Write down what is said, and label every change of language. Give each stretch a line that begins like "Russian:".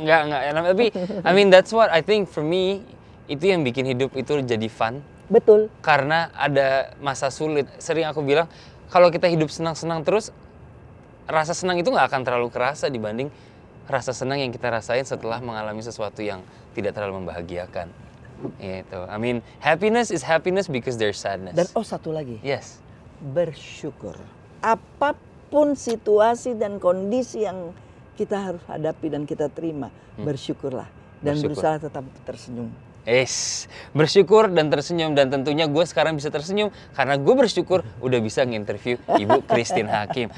Indonesian: Enggak. Tapi
English: I mean that's what I think for me,
Indonesian: itu yang bikin hidup itu jadi
English: fun.
Indonesian: Betul. Karena ada masa sulit. Sering aku bilang, kalau kita hidup senang-senang terus, rasa senang itu nggak akan terlalu kerasa dibanding rasa senang yang kita rasain setelah mengalami sesuatu yang tidak terlalu membahagiakan. Itu.
English: I mean, happiness is happiness because there's sadness.
Indonesian: Dan satu lagi.
English: Yes.
Indonesian: Bersyukur. Apapun situasi dan kondisi yang kita harus hadapi dan kita terima, bersyukurlah dan berusaha tetap tersenyum. Bersyukur dan tersenyum, dan tentunya gue sekarang bisa tersenyum karena gue bersyukur udah bisa nginterview Ibu Christine Hakim.